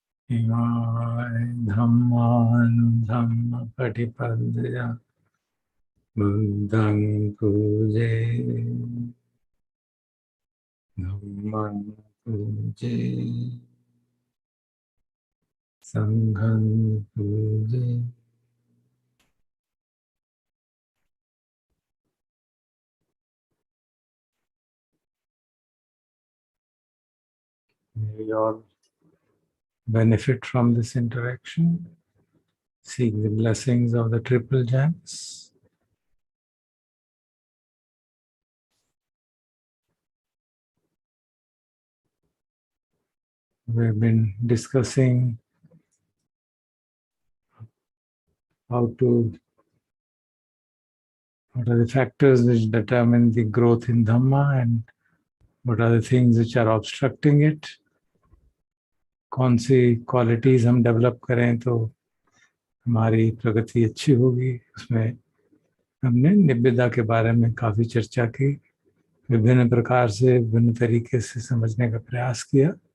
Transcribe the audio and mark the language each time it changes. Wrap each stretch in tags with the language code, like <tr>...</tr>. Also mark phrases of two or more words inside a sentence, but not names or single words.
<pi>इमाय धम्मानुधम्मपटिपद्य बुद्धं पूजे धम्मं पूजे संघं पूजे।</pi> <en>May we all benefit from this interaction, seek the blessings of the triple gems. We've been discussing what are the factors which determine the growth in Dhamma and what are the things which are obstructing it.</en> <hi>कौन सी क्वालिटीज हम डेवलप करें तो हमारी प्रगति अच्छी होगी। उसमें हमने निब्बिदा के बारे में काफ़ी चर्चा की, विभिन्न प्रकार से विभिन्न तरीके से समझने का प्रयास किया।</hi>